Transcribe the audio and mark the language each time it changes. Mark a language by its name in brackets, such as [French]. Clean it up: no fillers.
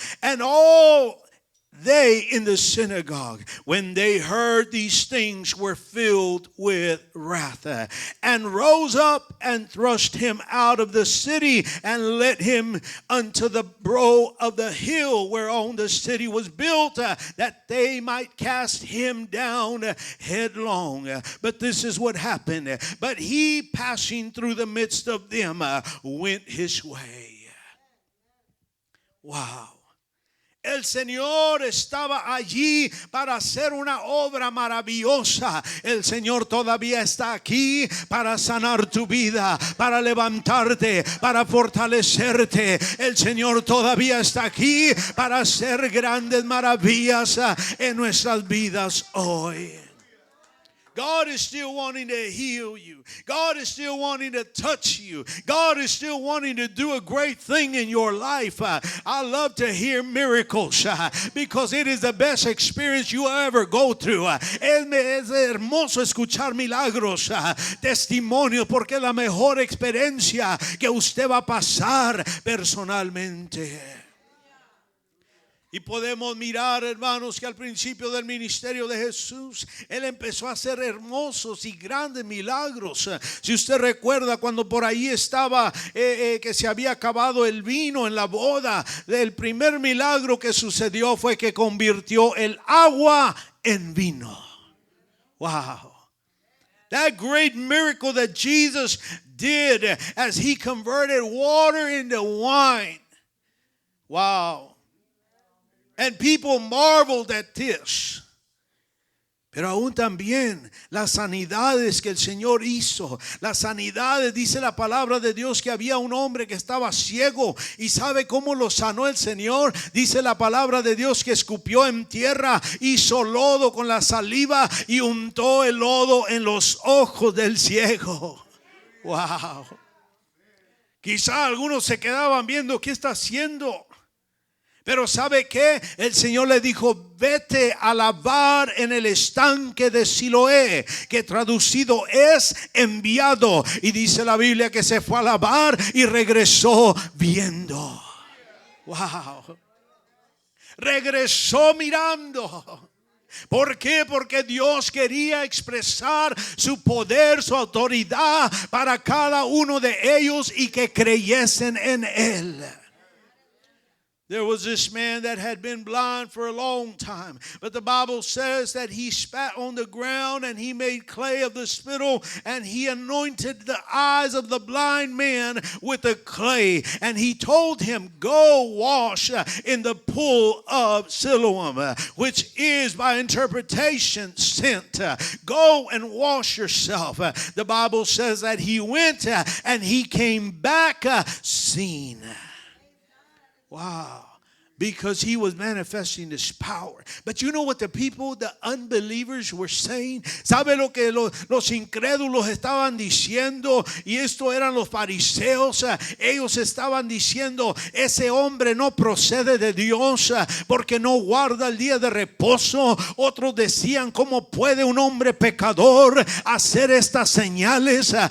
[English] And all they in the synagogue, when they heard these things, were filled with wrath, and rose up and thrust him out of the city, and led him unto the brow of the hill whereon the city was built, that they might cast him down headlong. But this is what happened. But he, passing through the midst of them, went his way. Wow. [Spanish] El Señor estaba allí para hacer una obra maravillosa. El Señor todavía está aquí para sanar tu vida, para levantarte, para fortalecerte. El Señor todavía está aquí para hacer grandes maravillas en nuestras vidas hoy. [English] God is still wanting to heal you. God is still wanting to touch you. God is still wanting to do a great thing in your life. I love to hear miracles because it is the best experience you ever go through. [Spanish] Es hermoso escuchar milagros, testimonios, porque es la mejor experiencia que usted va a pasar personalmente. Y podemos mirar, hermanos, que al principio del ministerio de Jesús, Él empezó a hacer hermosos y grandes milagros. Si usted recuerda cuando por ahí estaba, que se había acabado el vino en la boda, el primer milagro que sucedió fue que convirtió el agua en vino. [English] Wow. That great miracle that Jesus did as He converted water into wine. Wow. And people marveled at this. [Spanish] Pero aún también las sanidades que el Señor hizo, las sanidades, dice la palabra de Dios que había un hombre que estaba ciego y sabe cómo lo sanó el Señor. Dice la palabra de Dios que escupió en tierra, hizo lodo con la saliva y untó el lodo en los ojos del ciego. Wow. Quizá algunos se quedaban viendo qué está haciendo. Pero ¿sabe qué? El Señor le dijo, vete a lavar en el estanque de Siloé, que traducido es enviado. Y dice la Biblia que se fue a lavar y regresó viendo. Wow. Regresó mirando. ¿Por qué? Porque Dios quería expresar su poder, su autoridad para cada uno de ellos y que creyesen en Él. [English] There was this man that had been blind for a long time. But the Bible says that he spat on the ground and he made clay of the spittle and he anointed the eyes of the blind man with the clay. And he told him, go wash in the pool of Siloam, which is by interpretation sent. Go and wash yourself. The Bible says that he went and he came back seen. Wow. Because he was manifesting his power. But you know what the people, the unbelievers were saying? [Spanish] ¿Sabe lo que los incrédulos estaban diciendo? Y esto eran los fariseos. Ellos estaban diciendo, ese hombre no procede de Dios porque no guarda el día de reposo. Otros decían, ¿cómo puede un hombre pecador hacer estas señales?